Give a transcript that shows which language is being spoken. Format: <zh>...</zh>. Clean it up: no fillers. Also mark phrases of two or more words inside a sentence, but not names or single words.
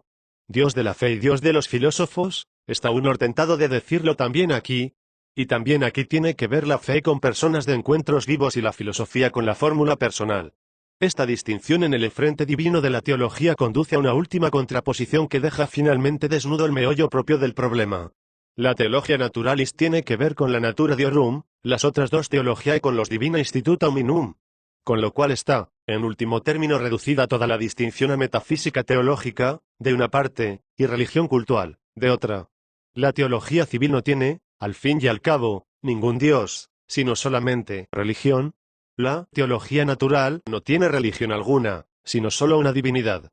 <es>Dios de la fe y Dios de los filósofos, está uno tentado de decirlo también aquí, y también aquí tiene que ver la fe con personas de encuentros vivos y la filosofía con la fórmula personal. Esta distinción en el enfrente divino de la teología conduce a una última contraposición que deja finalmente desnudo el meollo propio del problema. La teología naturalis tiene que ver con la</es> <la>natura diorum,</la> <es>las otras dos teologiae con los</es> <la>divina instituta hominum.</la> <es>Con lo cual está, en último término, reducida toda la distinción a metafísica teológica, de una parte, y religión cultual, de otra. La teología civil no tiene, al fin y al cabo, ningún Dios, sino solamente religión. La teología natural no tiene religión alguna, sino solo una divinidad.</es>